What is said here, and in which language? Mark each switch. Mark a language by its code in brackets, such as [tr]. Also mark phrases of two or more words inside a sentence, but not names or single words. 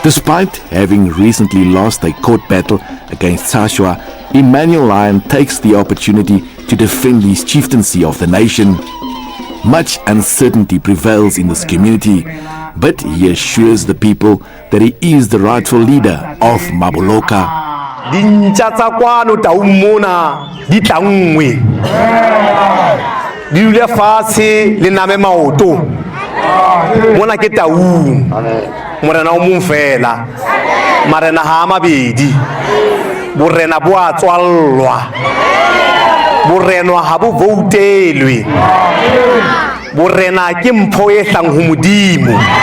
[en] Despite having recently lost a court battle against Tsashwa, Emmanuel Lyon takes the opportunity to defend his chieftaincy of the nation. Much uncertainty prevails in this community, but he assures the people that he is the rightful leader of Maboloka. [st] Dintja tsa kwano taung mona di tangwe di dule fatshe le name maoto mona ke taung morena o mong fela marena ha mabedi borena bo a tswallwa borena ha bo voutelwe borena ke mpho e hlang ho modimo